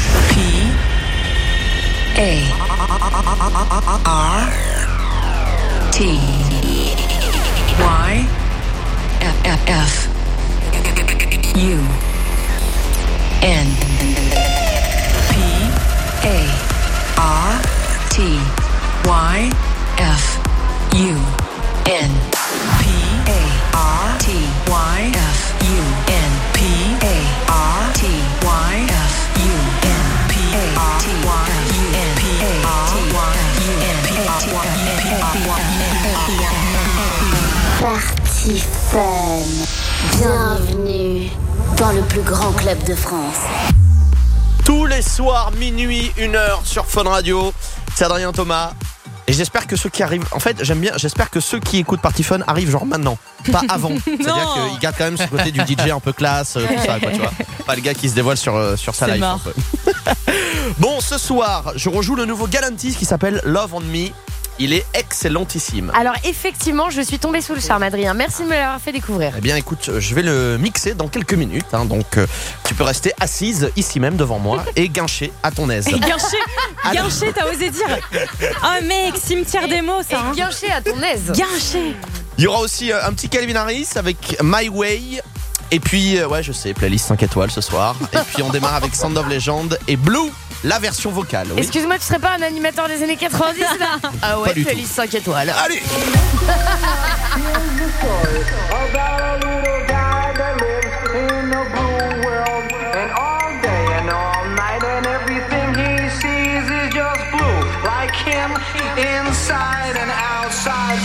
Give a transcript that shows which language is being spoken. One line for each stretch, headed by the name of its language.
French: P A R T Y F F U N A R T Y F U N P A R T Y F U N P A R T Y F U N P A R T Y U N P A R T Y U N P A R T Y U N P A R T Y U N P A R T Y U N P A R T Y U N Party Fun. Bienvenue dans le plus grand club de France. Tous les soirs, minuit, 1h sur Fun Radio, c'est Adrien Thomas. Et j'espère que ceux qui arrivent... En fait, j'aime bien... J'espère que ceux qui écoutent Party Fun arrivent genre maintenant, pas avant. C'est-à-dire qu'ils gardent quand même ce côté du DJ un peu classe, tout ça, quoi, tu vois. Pas le gars qui se dévoile sur sa c'est life. Mort. Bon, ce soir, je rejoue le nouveau Galantis qui s'appelle Love On Me. Il est excellentissime. Alors effectivement, je suis tombée sous le charme, Adrien. Merci de me l'avoir fait découvrir. Eh bien écoute, je vais le mixer dans quelques minutes hein, donc tu peux rester assise ici même devant moi et guincher à ton aise. Et guincher. Guincher, t'as osé dire. Oh mec, cimetière des mots ça. hein. Guincher à ton aise. Guincher. Il y aura aussi un petit Calvin Harris avec My Way. Et puis ouais, je sais, playlist 5 étoiles ce soir. Et puis on démarre avec Sound of Legend et Blue. La version vocale, oui. Excuse-moi, tu serais pas un animateur des années 90, là? Ah ouais, c'est liste 5 étoiles. Allez.
English: And all day and all night and everything he sees is just him inside and outside.